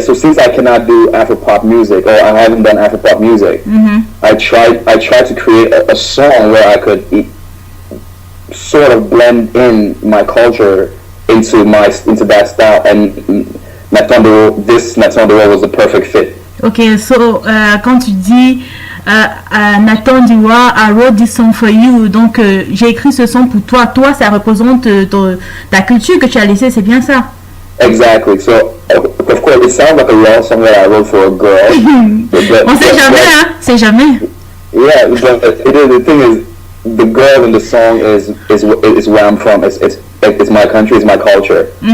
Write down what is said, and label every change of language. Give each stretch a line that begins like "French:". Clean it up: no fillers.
English: So since I cannot do Afropop music, or I haven't done Afropop music, I tried to create a song where I could sort of blend in my culture into that style, and Nathan Dewa was the perfect fit.
French: Ok, so quand tu dis Nathan Dewa,
English: I wrote this song for you,
French: donc j'ai écrit ce son pour toi. Toi, ça représente ta culture que tu as laissée, c'est bien ça?
English: Exactly. So of course it sounds like a love song that I wrote for a girl.
French: On sait jamais, hein? C'est jamais.
English: Yeah, but the thing is, the girl in the song is where I'm from. It's my country, it's my culture.